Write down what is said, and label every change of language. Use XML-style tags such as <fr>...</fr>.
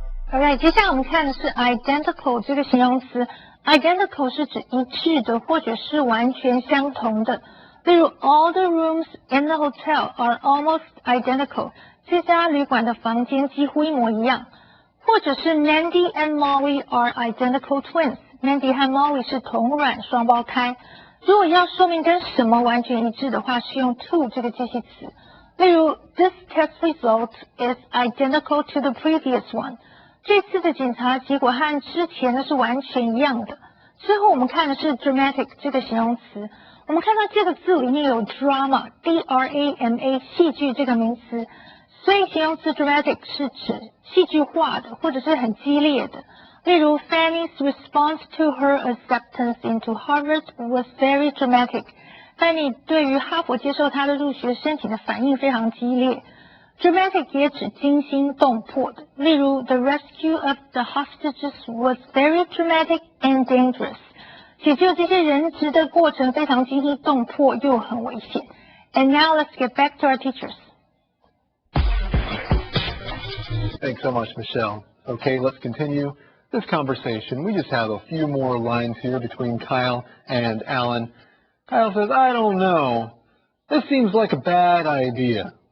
<zh>Alright， 接下来我们看的是 identical 这个形容词。identical 是指一致的，或者是完全相同的。例如</zh> <en>all the rooms in the hotel are almost identical。</en> <zh>这家旅馆的房间几乎一模一样。或者是</zh> <en>Mandy and Molly are identical twins。</en> <zh>Mandy 和 Molly 是同卵双胞胎。如果要说明跟什么完全一致的话，是用 to 这个介系词。例如</zh> <en>This test result is identical to the previous one。</en> <zh>这次的检查结果和之前的是完全一样的。之后我们看的是 dramatic 这个形容词。我们看到这个字里面有 drama，D-R-A-M-A 戏剧这个名词。所以形容词 dramatic 是指戏剧化的，或者是很激烈的。例如</zh> <en>Fanny's response to her acceptance into Harvard was very dramatic。</en> <zh>Fanny 对于哈佛接受她的入学申请的反应非常激烈。 Dramatic 也指惊心动魄的。例如</zh> <en>The rescue of the hostages was very dramatic and dangerous。</en> <zh>解救这些人质的过程非常惊心动魄又很危险。</zh> <en>And now let's get back to our teachers. Thanks so much, Michelle. Okay, let's continue this conversation. We just have a few more lines here between Kyle and Alan. Kyle says, I don't know. This seems like a bad idea.</en>